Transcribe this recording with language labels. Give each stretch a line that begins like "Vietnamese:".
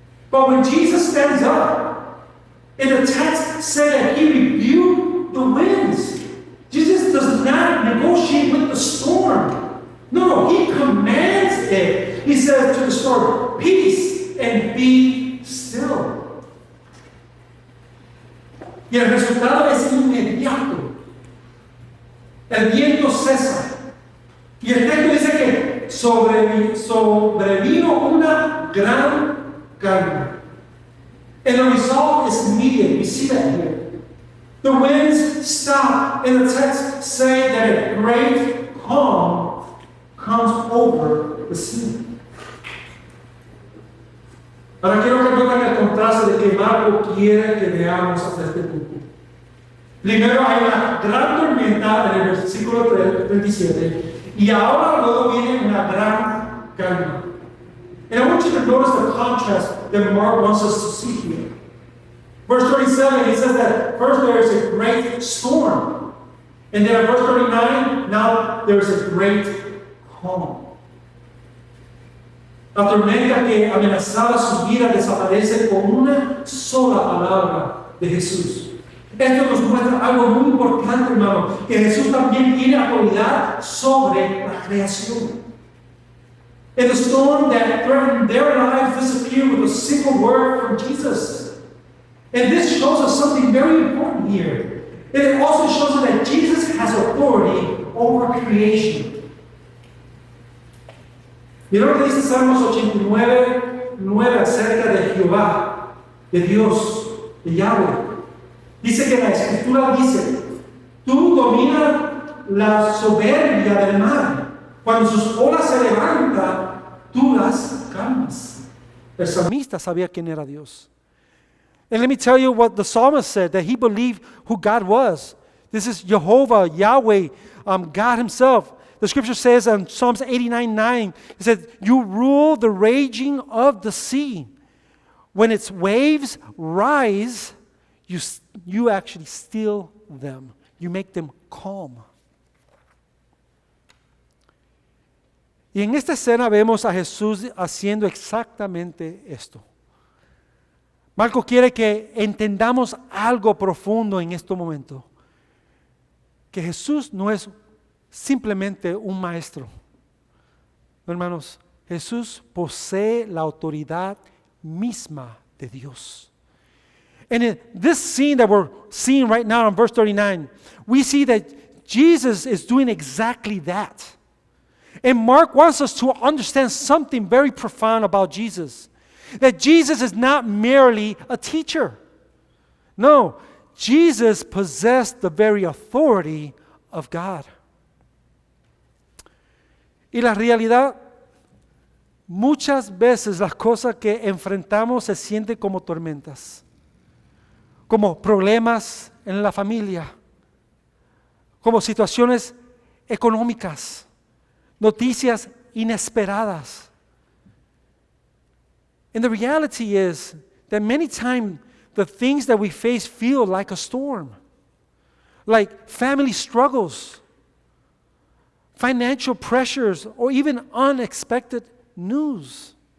English: But when Jesus stands up, in the text said that He rebuked the winds. Jesus does not negotiate with the storm. No, He commands it. He says to the storm, peace and be still.
Spanish: Y el resultado es inmediato. El viento cesa. Y el texto dice que sobrevino una gran calma.
English: And the result is immediate. We see that here. The winds stop, and the text say that a great calm comes over the sea.
Spanish: Ahora quiero que noten el contraste de que Marco quiere que veamos hasta este punto. Primero hay una gran tormenta en el versículo 37 y ahora luego viene una gran calma.
English: And I want you to notice the contrast that Mark wants us to see here. Verse 37, he says that first there is a great storm. And then in verse 39, now there is a great calm.
Spanish: La tormenta que amenazaba su vida desaparece con una sola palabra de Jesús. Esto nos muestra algo muy importante, hermano, que Jesús también tiene autoridad sobre la creación.
English: And the storm that threatened their lives disappeared with a single word from Jesus. And this shows us something very important here. It also shows us that Jesus has authority over creation.
Spanish: Mira lo que dice Salmos 89:9 acerca de Jehová, de Dios, de Yahweh. Dice que la Escritura dice, tú dominas la soberbia del mar. Cuando sus olas se levantan, tú las calmas. El salmista sabía quién era Dios.
English: And let me tell you what the psalmist said, that he believed who God was. This is Jehovah, Yahweh, God himself. The scripture says in Psalms 89:9, it says, you rule the raging of the sea. When its waves rise, you actually still them. You make them calm.
Spanish: Y en esta escena vemos a Jesús haciendo exactamente esto. Marco quiere que entendamos algo profundo en este momento. Que Jesús no es simplemente un maestro. Hermanos, Jesús posee la autoridad misma de Dios.
English: And in this scene that we're seeing right now in verse 39, we see that Jesus is doing exactly that. And Mark wants us to understand something very profound about Jesus. That Jesus is not merely a teacher. No, Jesus possessed the very authority of God.
Spanish: Y la realidad, muchas veces las cosas que enfrentamos se sienten como tormentas, como problemas en la familia, como situaciones económicas, noticias inesperadas.
English: And the reality is that many times the things that we face feel like a storm, like family struggles, financial pressures, or even unexpected news.